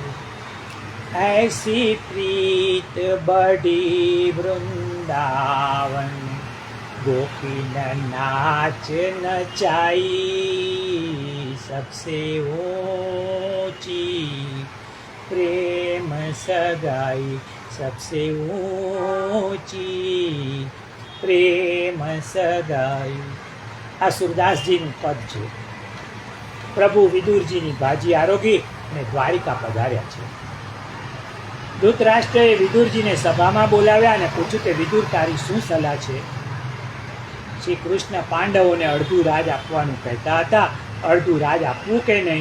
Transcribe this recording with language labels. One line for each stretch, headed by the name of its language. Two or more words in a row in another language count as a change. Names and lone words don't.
Hindi: ऐसी प्रीत बड़ी वृंदावन, गोपीन नाच नचाई. सबसे ऊंची प्रेम सगाई. सबसे ऊंची प्रेम सगाई.
Gujarati: આ સુરદાસજીનું પદ છે. પ્રભુ વિદુરજીની ભાજી આરોગી અને દ્વારિકા પધાર્યા છે. ધૃતરાષ્ટ્રએ વિદુરજીને સભામાં બોલાવ્યા અને પૂછ્યું કે વિદુર તારી શું સલાહ છે? શ્રી કૃષ્ણ પાંડવોને અડધું રાજ આપવાનું કહેતા હતા, અડધું રાજ આપવું કે નહીં?